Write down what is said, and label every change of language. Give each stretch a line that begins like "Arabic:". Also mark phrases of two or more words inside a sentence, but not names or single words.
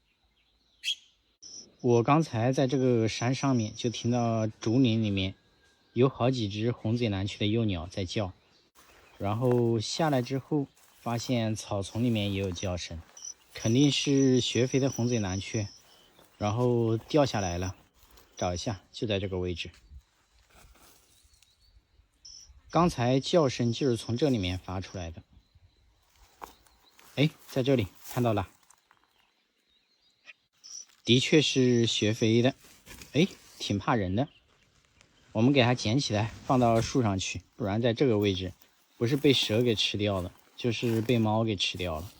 Chinese: 我剛才在這個山上面就聽到竹林裡面有好幾隻紅嘴藍鵲的幼鳥在叫，然後下來之後發現草叢裡面也有叫聲，肯定是學飛的紅嘴藍鵲，然後掉下來了。找一下，就在這個位置。剛才叫聲就是從這裡面發出來的。哎，在這裡看到了，的確是學飛的。哎，挺怕人的。我們給它撿起來放到樹上去，不然在這個位置不是被蛇給吃掉了，就是被貓給吃掉了。